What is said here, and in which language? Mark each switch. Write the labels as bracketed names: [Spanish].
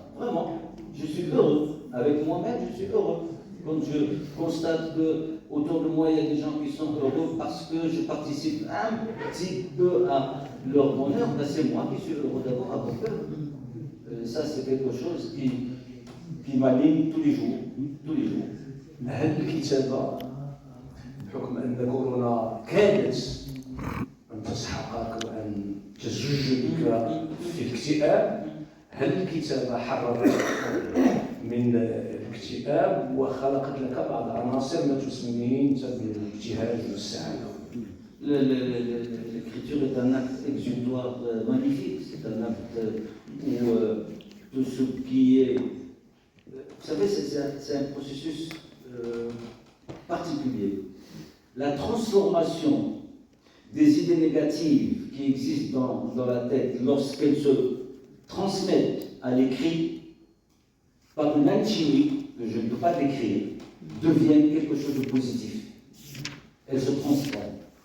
[French] Vraiment, je suis heureux. Avec moi-même, je suis heureux. Quand je constate que autour de moi, il y a des gens qui sont heureux parce que je participe un petit peu à leur bonheur, ben c'est moi qui suis heureux d'abord avec eux. Ça, c'est quelque chose qui m'anime tous les jours. Tous les jours. [Arabic] هل الكتابة بحكم أن كورونا كانت أن تسحقك وأن تزج بك في الاكتئاب، هل الكتابة حررت من الاكتئاب وخلقت لك بعض عناصر ما تسميه أنت بالابتهاج والسعادة؟ [French] L'écriture est un acte exutoire magnifique, c'est un acte où tout ce qui est... Vous savez, c'est un processus particulier. La transformation des idées négatives qui existent dans la tête lorsqu'elles se transmettent à l'écrit par une alchimie que je ne peux pas décrire, deviennent quelque chose de positif. Elles se transforment.